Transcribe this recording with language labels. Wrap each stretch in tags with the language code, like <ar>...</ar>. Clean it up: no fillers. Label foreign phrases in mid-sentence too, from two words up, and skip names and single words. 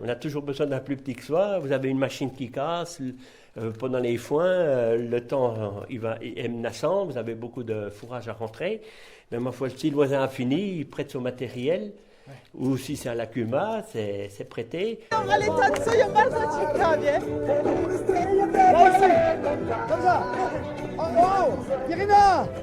<fr>On a toujours besoin d'un plus petit que soi. Vous avez une machine qui casse pendant les foins, le temps est menaçant, vous avez beaucoup de fourrage à rentrer. Mais ma foi, si le voisin a fini, il prête son matériel. Ou si c'est à la Cuma, c'est prêté.</fr> <pl>Ale tańcują bardzo ciekawie.</pl> <fr>Comme ça. Oh, Irina.</fr>